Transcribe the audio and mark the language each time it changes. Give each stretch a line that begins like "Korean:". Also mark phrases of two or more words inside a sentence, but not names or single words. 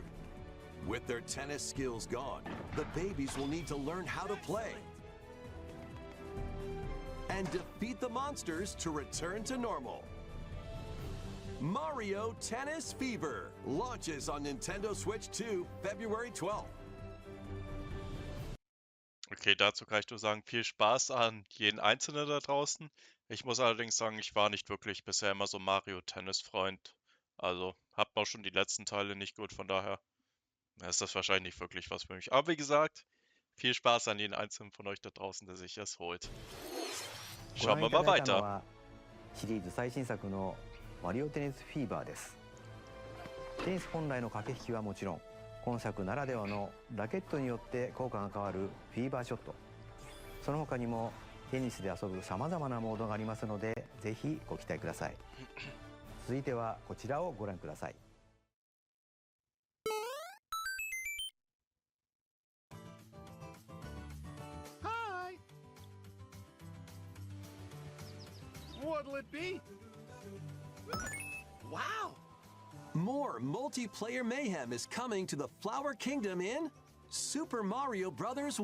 English: With their tennis skills gone, the babies will need to learn how to play and defeat the monsters to return to normal. Mario Tennis Fever launches on Nintendo Switch 2 February 12th.
German: Okay, dazu kann ich nur sagen, viel Spaß an jeden Einzelnen da draußen. Ich muss allerdings sagen, ich war nicht wirklich bisher immer so Mario-Tennis-Freund. Also, hab auch schon die letzten Teile nicht gut, von daher ist das wahrscheinlich nicht wirklich was für mich. Aber wie gesagt, viel Spaß an jeden Einzelnen von euch da draußen, der sich es holt.
Japanese: ご
German: Schauen
Japanese: 覧
German: wir
Japanese: いた
German: mal
Japanese: だいたの
German: weiter.
Japanese: はシリーズ最新作のマリオテニスフィーバーです。テニス本来の駆け引きはもちろん、今作ならではのラケットによって効果が変わるフィーバーショット、その他にもテニスで遊ぶさまざまなモードがありますので、ぜひご期待ください。続いてはこちらをご覧ください。
English: Hi. What'll it be? Wow. More multiplayer mayhem is coming to the Flower Kingdom in Super Mario Bros.